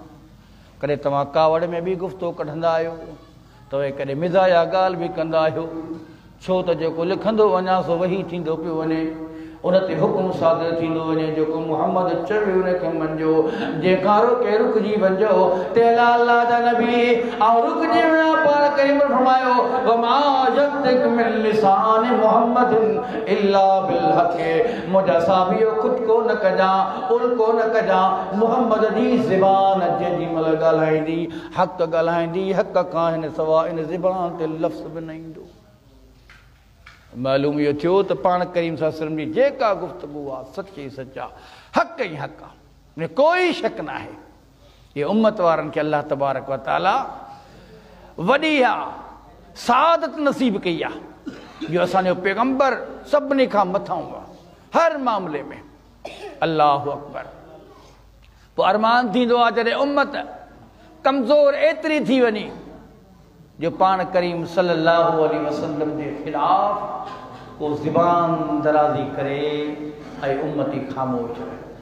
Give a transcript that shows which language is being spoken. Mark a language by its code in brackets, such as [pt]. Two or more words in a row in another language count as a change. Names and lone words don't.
[sd] कॾहिं तव्हां कावड़ में बि गुफ़्तो कढंदा आहियो, तव्हां कॾहिं मिज़ाया ॻाल्हि बि कंदा आहियो, छो त जेको लिखंदो वञा सो वही थींदो पियो वञे, उन ते हुकुम सादर थींदो वञे। जेको मुहम्मद चवे उनखे मञिजो, जेका रोके रुकिजी वञिजो। तेला अल्लाह जा नबी ऐं रुकिजी विया। पाण करीम फरमायो [ar] وما ينطق من لسان محمد إلا بالحق, [sd] मुंहिंजा साबियो खुद को न कजां, उल को न कजां। मुहम्मद जी ज़बान जेॾी महिल ॻाल्हाईंदी हक़ ॻाल्हाईंदी, हक़ खां हिन सवाइ इन ज़बान ते लफ़्ज़ बि न ईंदो। मालूम इहो थियो त पाण करीम [ar] صلى الله عليه وسلم [sd] जी जेका गुफ़्तगू आहे सची सचा हक़ ई हक़ आहे, में कोई शक न आहे। ये उम्मत वारनि खे [ar] الله تبارك وتعالى [sd] वॾी आहे सादत नसीब कई आहे, जो असांजो पैगंबर सभिनी खां मथां हुआ हर मामले में। [ar] الله أكبر. [sd] पोइ अरमान थींदो आहे जॾहिं उम्मत कमज़ोर एतिरी थी वञे जो पाण करीम [ar] صلى الله عليه وسلم [sd] जे ख़िलाफ़ को ज़बान दराज़ी करे ऐं उम्मती ख़ामोश रहे।